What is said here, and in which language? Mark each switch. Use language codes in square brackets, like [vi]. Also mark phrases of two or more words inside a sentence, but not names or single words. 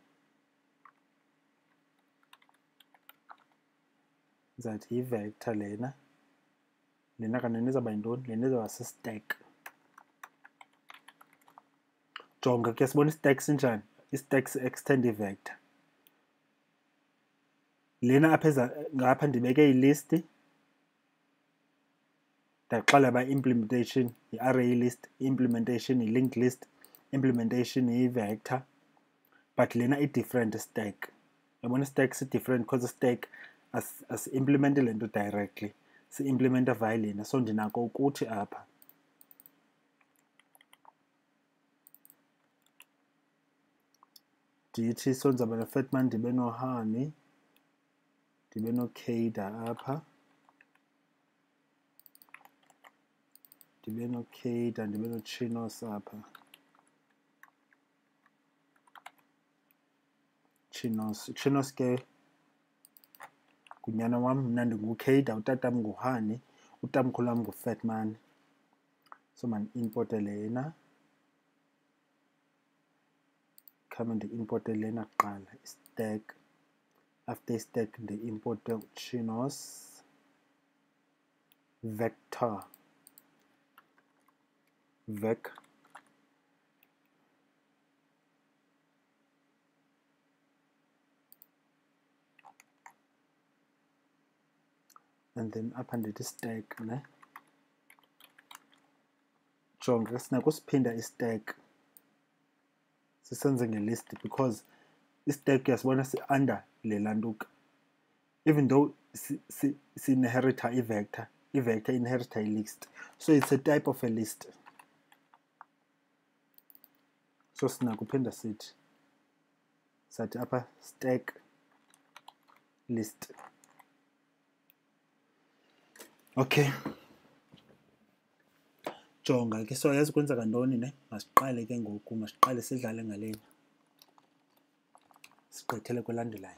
[xh] Zathi i-vector lena. Lena kanene izawuba yintoni? Lena izawuba si-stack. Jonga ke sibona i-stack sinjani? I-stack si-extend i-vector. Lena apha ngapha ndibeke i-list. Ndaxela ba implementation yi- [en] array list, [xh] implementation yi- [en] linked list. [xh] implementation yi-vector, but lena i- [en] different stack. [xh] Yabona stack si-different [en] because stack [xh] as-implemente le nto directly, si-implementa via lena. So ndinako ukuthi apha ndithi so ndizawuba no-fatman, ndibe no-honey, ndibe no-cader apha, ndibe no-cader, ndibe no-chinos apha, chinos ke ngunyana wam, mna ndingucader, utatam nguhoney, utamkhulu wam ngu-fatman. So mandi-importe lena, khame ndi-importe lena kuqala i-stack. After i-stack ndi-importe chinos vector vec, [en] and then [xh] apha ndithi stack ne. Jonga sinako siphinda i-stack sisenze nge-list because i-stack yasibona si-under le lantuka. [en] Even though [xh] si-inherita i-vector, i-vector inherita i-list, [en] so it's a type of a list. [xh] So sinako uphinda sithi sathi apha [en] stack list. [xh] Okay, jonga ke, so yazi kwenzeka ntoni ne. Masiqale ke ngoku, masiqale sidlale ngalena, sigqithele kwelandelayo.